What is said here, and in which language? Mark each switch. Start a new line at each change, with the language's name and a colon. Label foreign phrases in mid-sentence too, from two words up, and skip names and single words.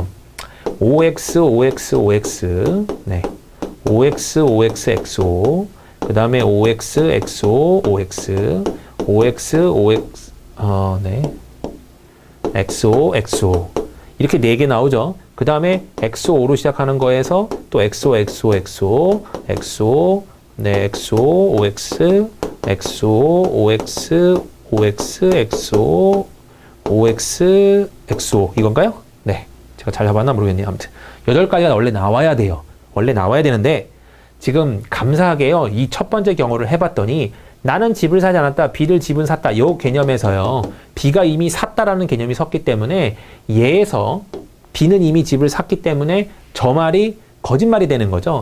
Korean: OX, OX, OX 네. OX, OX, XO 그 다음에 OX, XO, OX OX, OX 네. XO, XO 이렇게 4개 나오죠. 그 다음에 XO로 시작하는 거에서 또 XO, XO, XO, XO, 네, XO, OX, XO, OX, OX, XO, OX, XO 이건가요? 네, 제가 잘 잡았나 모르겠네요. 아무튼 8가지가 원래 나와야 돼요. 원래 나와야 되는데 지금 감사하게요. 이 첫 번째 경우를 해봤더니 나는 집을 사지 않았다. B를 집은 샀다. 요 개념에서요. B가 이미 샀다라는 개념이 섰기 때문에 얘에서 B는 이미 집을 샀기 때문에 저 말이 거짓말이 되는 거죠.